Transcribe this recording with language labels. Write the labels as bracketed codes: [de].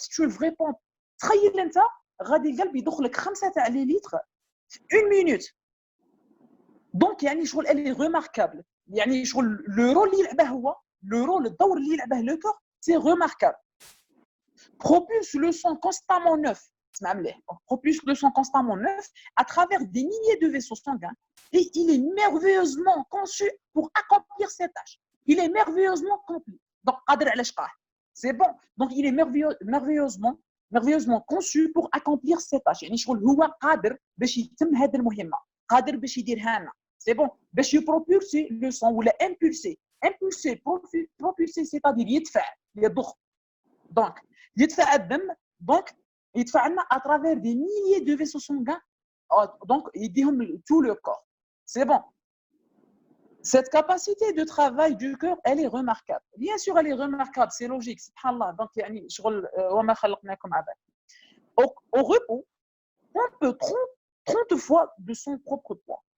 [fr] Si tu le vrai pompe, [ar] تخيل انت غادي القلب يضخ لك 5 تاع لي لتر في 1 minute. دونك يعني شغل [fr] elle est remarquable. [ar] يعني شغل le rôle اللي يلعبه هو الدور اللي يلعبه [fr] le cœur, c'est remarquable. Propulse le sang constamment neuf. [ar] اسمع مليح. [fr] Propulse le sang constamment neuf à travers des milliers de vaisseaux sanguins et il est merveilleusement conçu pour accomplir cette tâche. Il est merveilleusement complet. Donc, c'est bon. Donc, il est merveilleusement conçu pour accomplir cette tâche. [ar] يعني شغل هو قادر باش يتم هذه المهمة. قادر باش يديرها لنا. [fr] C'est bon. باش يبروبulser le sang ولا impulser. Propulser, c'est-à-dire يضخ. [ar] Donc, يدفع الدم. [fr] Donc, [ar] يدفع لنا [fr] à travers des milliers de vaisseaux sanguins. Donc, [ar] يديهم [fr] tout le corps. C'est bon. Cette capacité de travail du cœur, elle est remarquable. Bien sûr, elle est remarquable, c'est logique, subhanallah. [ar] Donc, يعني شغل وما خلقناكم عبثا. [fr] Au repos, on peut 30 fois de son propre poids.